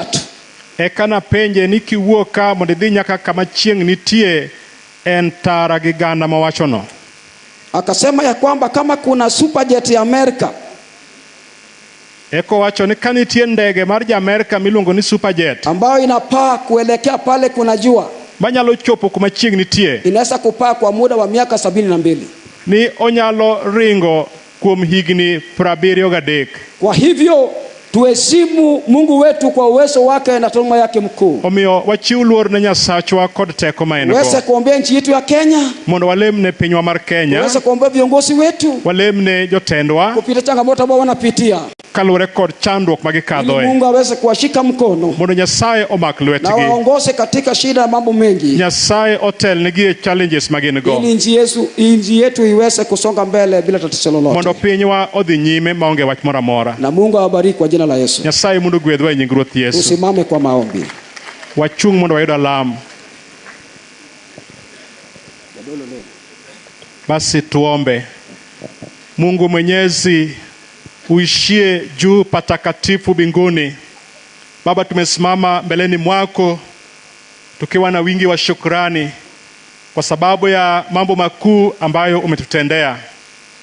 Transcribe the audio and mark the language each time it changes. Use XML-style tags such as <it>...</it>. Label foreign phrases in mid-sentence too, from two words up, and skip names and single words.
<luo>Ekana penje ni kiwuoka mondo idhi nyaka kama chieng' nitie en tara gi ganda mawachono.</luo> <sw>Akasema ya kwamba kama kuna superjet ya Amerika,</sw> <luo>eko wacho ni kanitie ndege mar Amerika miluongo ni superjet</luo> <sw>ambayo inapaa kuelekea pale kuna jua,</sw> <luo>manyalo chopo kuma chieng' nitie,</luo> <sw>inaweza kupaa kwa muda wa miaka 72.</sw> <luo>Ni onyalo ringo kuom higni 73.</luo> <sw>Kwa hivyo tuheshimu Mungu wetu kwa uwezo wake na taaluma yake mkuu.</sw> <luo>Omiyo wachiw luor ne Nyasachwa kod teko ma en go.</luo> <sw>Wese kuombea nchi yetu ya Kenya.</sw> <luo>Mondo walemne pinywa mar Kenya.</luo> <sw>Wese kuombea viongozi wetu.</sw> <luo>Walemne jotendwa.</luo> <sw>Kupita changamoto ambao wanapitia.</sw> <luo>Kalure kod chandruok magikadhoe.</luo> <sw>Mungu aweze kuwashika mkono.</sw> <luo>Mondo Nyasaye omak lwetgi.</luo> <sw>Na waongoze katika shida na mambo mengi.</sw> <luo>Nyasaye otelnegi challenges magin go.</luo> <sw>Ili nchi yetu iweze kusonga mbele bila tatizo lolote.</sw> <luo>Mondo pinywa odhi nyime maonge wach moro amora.</luo> <sw>Na Mungu awabariki kwa jina la Yesu.</sw> <luo>Nyasaye mundu gwedhwa e nying Ruoth Yesu.</luo> <sw>Usimame kwa maombi.</sw> <luo>Wachung' mondo wayud alam.</luo> <sw>Basi tuombe. Mungu Mwenyezi uishie juu patakatifu mbinguni. Baba, tumesimama mbeleni mwako tukiwa na wingi wa shukrani kwa sababu ya mambo makuu ambayo umetutendea.</sw>